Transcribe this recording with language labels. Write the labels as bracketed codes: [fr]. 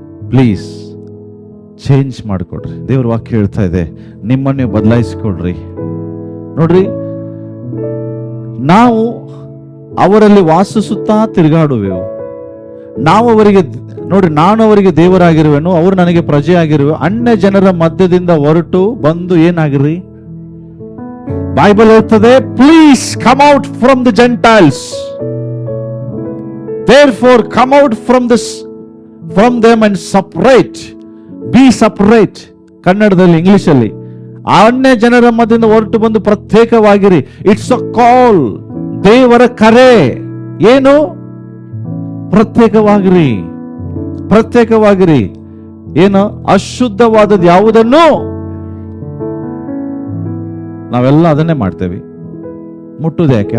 [en] please change [kn] ಮಾಡಿಕೊಡ್ರಿ. ದೇವ್ರ ವಾಕ್ಯ ಹೇಳ್ತಾ ಇದೆ, ನಿಮ್ಮನ್ನು ನೀವು ಬದಲಾಯಿಸಿಕೊಡ್ರಿ. ನೋಡ್ರಿ, ನಾವು ಅವರಲ್ಲಿ ವಾಸಿಸುತ್ತಾ ತಿರುಗಾಡುವೆವು. ನಾವು ಅವರಿಗೆ, ನೋಡಿ, ನಾನು ಅವರಿಗೆ ದೇವರಾಗಿರುವೆನು, ಅವರು ನನಗೆ ಪ್ರಜೆ ಆಗಿರುವೆ. ಅನ್ಯ ಜನರ ಮಧ್ಯದಿಂದ ಹೊರಟು ಬಂದು ಏನಾಗಿರ್ರಿ? ಬೈಬಲ್ ಹೇಳ್ತದೆ, [en] Please come out from the gentiles, therefore come out from them and separate, be separate. [kn] ಕನ್ನಡದಲ್ಲಿ, ಇಂಗ್ಲಿಷ್ ಅಲ್ಲಿ, ಅನ್ಯ ಜನರ ಮಧ್ಯದಿಂದ ಹೊರಟು ಬಂದು ಪ್ರತ್ಯೇಕವಾಗಿರಿ. [en] it's a call, [kn] ದೇವರ ಕರೆ. ಏನು? ಪ್ರತ್ಯೇಕವಾಗಿರಿ, ಪ್ರತ್ಯೇಕವಾಗಿರಿ. ಏನು? ಅಶುದ್ಧವಾದದ್ದು ಯಾವುದನ್ನು ನಾವೆಲ್ಲ ಅದನ್ನೇ ಮಾಡ್ತೇವೆ. ಮುಟ್ಟುದು ಯಾಕೆ?